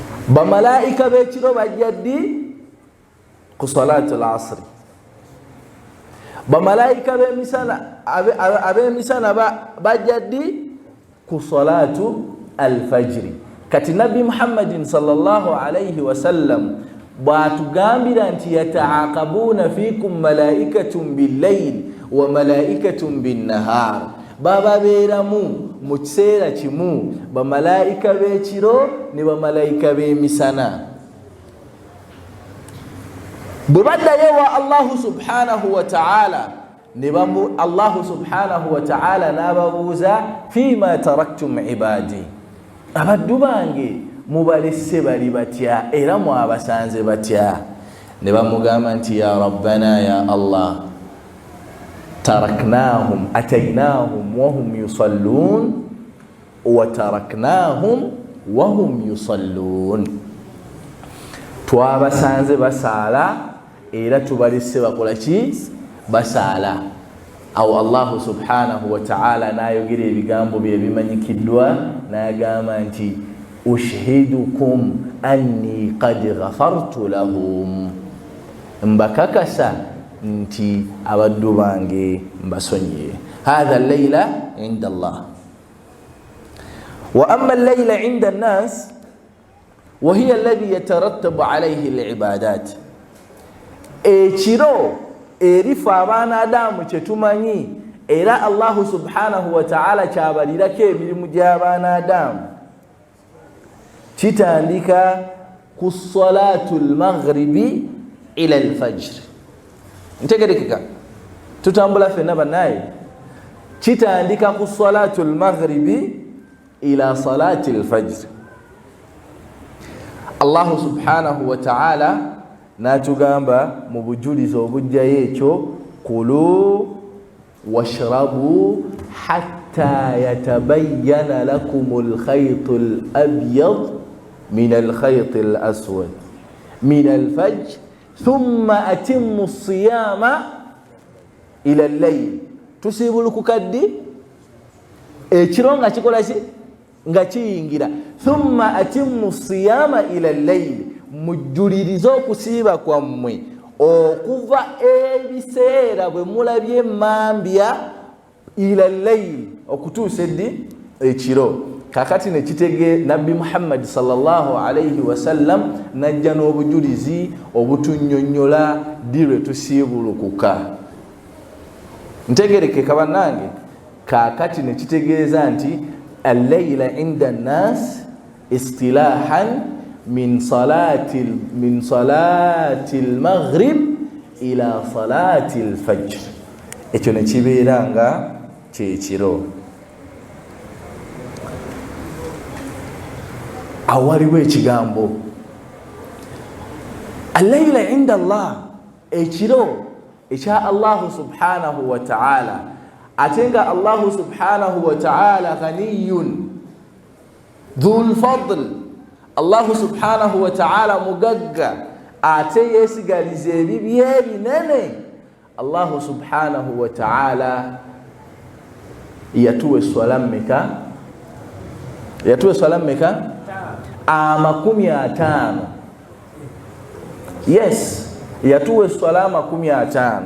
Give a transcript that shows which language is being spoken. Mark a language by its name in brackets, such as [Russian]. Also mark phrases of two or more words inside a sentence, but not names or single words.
[Ganda] bamalaika b'ekiro bajja ddi ku [Arabic] صلاة العصر, [Ganda] bamalaika ab'emisana bajja ddi ku [Arabic] صلاة الفجر. [Ganda] Kati Nabbi Muhammadin [Arabic] صلى الله عليه وسلم [Ganda] bw'atugambira nti [Arabic] يتعاقبون فيكم ملائكة بالليل وملائكة بالنهار, [Ganda] bababeeramu mu kiseera kimu bamalaika b'ekiro ne bamalaika b'emisana. Bwe baddayo wa [Arabic] الله سبحانه وتعالى, الله سبحانه وتعالى [Ganda] n'ababuuza [Arabic] فيما تركتم عبادي, [Ganda] abaddu bange mubalese bali batya era mwabasanze batya? Ne bamugamba nti [Arabic] يا ربنا يا الله, تركناهم أتيناهم وهم يصلون وتركناهم وهم يصلون wa taraknahum wahum yusallun, [Ganda] twabasanze basaala era tubalese bakola ki? Basaala. Awo [Arabic] الله سبحانه وتعالى [Ganda] n'ayogera ebigambo bye bimanyikiddwa n'agamba nti [Arabic] أشهدكم أني قد غفرت لهم, [Ganda] mbakakasa nti abaddu bange mbasonyiye. [Arabic] هذا الليلة عند الله وأما الليلة عند الناس وهي التي يترتب عليها العبادات. [Ganda] Ekiro erifa abaana Adamu kyetumanyi era [Arabic] الله سبحانه وتعالى [Ganda] kyabalirako emirimu gy'abaana Adamu, kitandika ku [Arabic] صلاة المغرب إلى الفجر. [Ganda] Ntegerekeka tutambula fenna bannaye, kitandika ku [Arabic] صلاة المغرب إلى صلاة الفجر. الله سبحانه وتعالى [Ganda] natugamba mu bujulizo obujjayo ekyo, [Arabic] كلوا واشربوا حتى يتبين لكم الخيط الأبيض من الخيط الأسود من الفجر ثم أتموا الصيام إلى الليل. [Ganda] Tusibuluku kaddi ekiro nga kikola ki? Nga kiyingira. [Arabic] ثم أتموا الصيام إلى الليل, [Ganda] mujulirize okusiiba kwammwe okuva ebiseera bwe mulabye emmambya [Arabic] إلى الليل [Ganda] okutuusa eddi? Ekiro. Kakati ne kitege Nabbi Muhammad [Arabic] صلى الله عليه وسلم [Ganda] najja n'obujulizi obutunnyonnyola ddi lwe tusiibulukuka. Ntegerekeka bannange, kakati ne kitegeeza nti [Arabic] الليلة عند الناس اصطلاحا من صلاة المغرب إلى صلاة الفجر. [Ganda] Ekyo ne kibeera nga kyekiro. Awaliwo ekigambo [Arabic] الليلة عند الله, [Ganda] ekiro ekya [Arabic] الله سبحانه وتعالى, [Ganda] ate nga [Arabic] الله سبحانه وتعالى غني ذو الفضل. الله سبحانه وتعالى [Ganda] mugagga ate yesigaliza ebibye ebinene. [Arabic] الله سبحانه وتعالى [Ganda] yatuwa eswala mmeka? Yatuwa eswala mmeka? 50. Yes, yatuwa eswala 50.